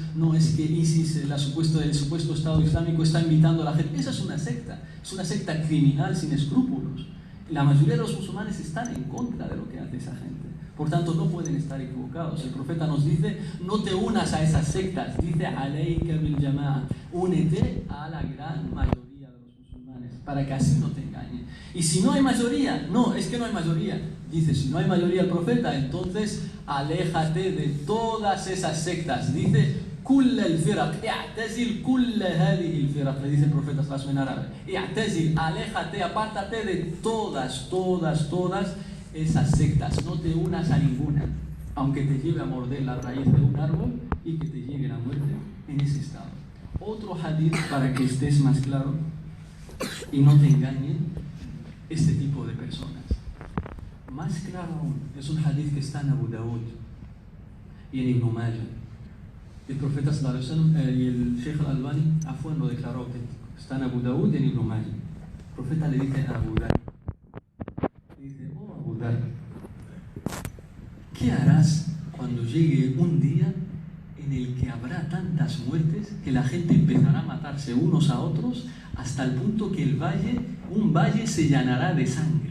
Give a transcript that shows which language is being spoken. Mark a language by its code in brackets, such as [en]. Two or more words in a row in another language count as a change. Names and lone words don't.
[es] No es que ISIS, el supuesto Estado Islámico, está invitando a la gente. Esa es una secta criminal sin escrúpulos. La mayoría de los musulmanes están en contra de lo que hace esa gente. Por tanto, no pueden estar equivocados. El profeta nos dice, no te unas a esas sectas. Dice, [ar] عليك بالجماعة, [es] únete a la gran mayoría para que así no te engañen. Y si no hay mayoría, no, es que no hay mayoría. Dice, si no hay mayoría el profeta, entonces aléjate de todas esas sectas. Dice, [ar] كل الفرق، اعتزل كل هذه الفرق, [es] le dice el profeta en árabe. I'tazil, aléjate, apártate de todas esas sectas. No te unas a ninguna, aunque te lleve a morder la raíz de un árbol y que te llegue la muerte en ese estado. Otro hadith para que estés más claro y no te engañen este tipo de personas. Más claro aún, es un hadith que está en Abu Dawud y en Ibn Majah. El profeta [ar] صلى الله عليه وسلم [es] y el Sheikh al-Albani lo declaró auténtico. Está en Abu Dawud y en Ibn Majah. El profeta le dice a Abu Dhar, dice, oh Abu Dhar, ¿qué harás cuando llegue un día en el que habrá tantas muertes que la gente empezará a matarse unos a otros hasta el punto que un valle se llenará de sangre?